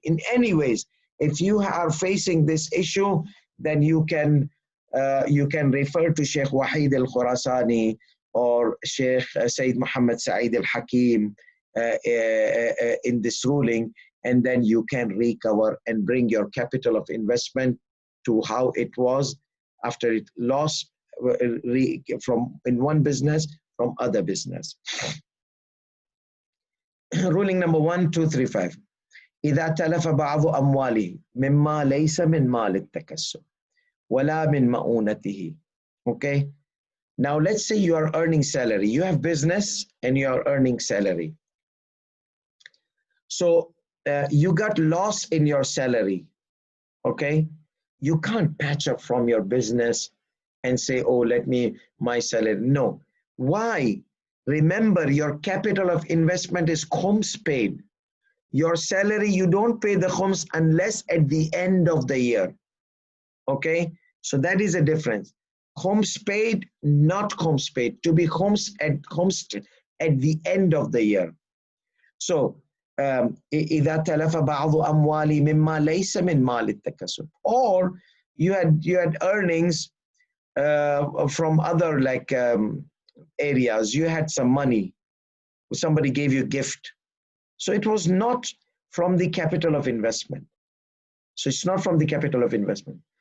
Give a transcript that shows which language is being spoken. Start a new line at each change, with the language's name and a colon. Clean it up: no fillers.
English: In any ways, if you are facing this issue, then you can refer to Sheikh Wahid al-Khurasani or Sheikh Sayyid Muhammad Sa'id al-Hakim in this ruling, and then you can recover and bring your capital of investment to how it was after it lost from in one business from other business. ruling number 1235.
Arabic: إذا تلف بعض أمواله مما ليس من مال التكسب ولا من مؤونته.
English: Okay. Now let's say you are earning salary. You have business and you are earning salary. So you got loss in your salary. Okay. You can't patch up from your business and say, oh, let me, my salary. No. Why? Remember, your capital of investment is Khums paid. Your salary, you don't pay the Khums unless at the end of the year. Okay? So that is a difference. Khums paid, not Khums paid. To be Khums at the end of the year.
Arabic: So, إذا تلف بعض أموالي مما ليس من مال التكسب.
English: Or you had earnings from other like areas. You had some money. Somebody gave you a gift. So it was not from the capital of investment. So it's not from the capital of investment.